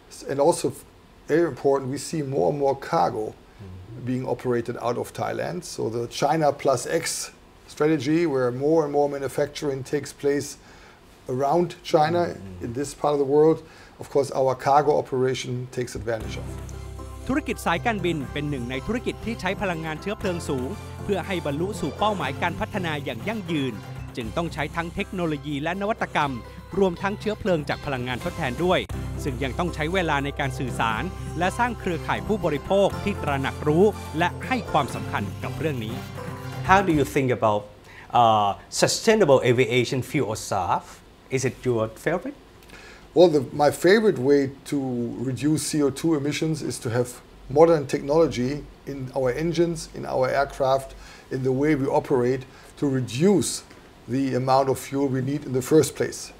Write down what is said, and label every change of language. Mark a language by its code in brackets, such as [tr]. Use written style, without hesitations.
[en] And also, very important, we see more and more cargo being operated out of Thailand. So the China plus X strategy, where more and more manufacturing takes place around China in this part of the world, of course our cargo operation takes advantage of. [th] ธุรกิจสายการบินเป็นหนึ่งในธุรกิจที่ใช้พลังงานเชื้อเพลิงสูงเพื่อให้บรรลุสู่เป้าหมายการพัฒนาอย่างยั่งยืนจึงต้องใช้ทั้งเทคโนโลยีและนวัตกรรมรวมทั้งเชื้อเพลิงจากพลังงานทดแทนด้วยซึ่งยังต้องใช้เวลาในการสื่อสารและสร้างเครือข่ายผู้บริโภคที่ตระหนักรู้และให้ความสำคัญกับเรื่องนี้ [en] How do you think about sustainable aviation fuel or SAF? Is it your favorite? Well, my favorite way to reduce CO2 emissions is to have modern technology in our engines, in our aircraft, in the way we operate to reduce the amount of fuel we need in the first place.